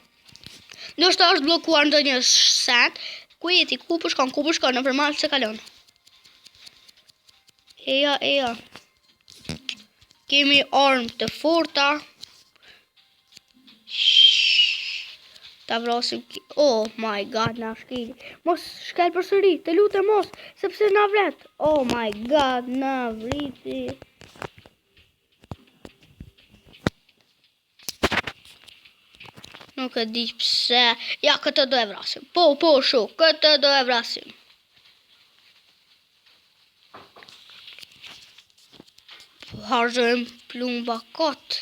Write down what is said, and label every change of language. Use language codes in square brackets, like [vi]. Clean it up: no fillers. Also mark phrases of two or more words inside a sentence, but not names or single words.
[sq] Ndoshta është bllokuar ndonjë send. Ku jeti? Ku po shkon? Nëpër mal se kalon. Eja. Kemi armë të forta. Ta vrasim. [en] Oh my god, [sq] na shkel. Mos shkel përsëri, të lutem mos, sepse na vret. [en] Oh my god, [sq] na vriti. Nuk e di pse. Ja, këtë do e vrasim. Po, shuk, këtë do e vrasim. Harxojmë plumba kot.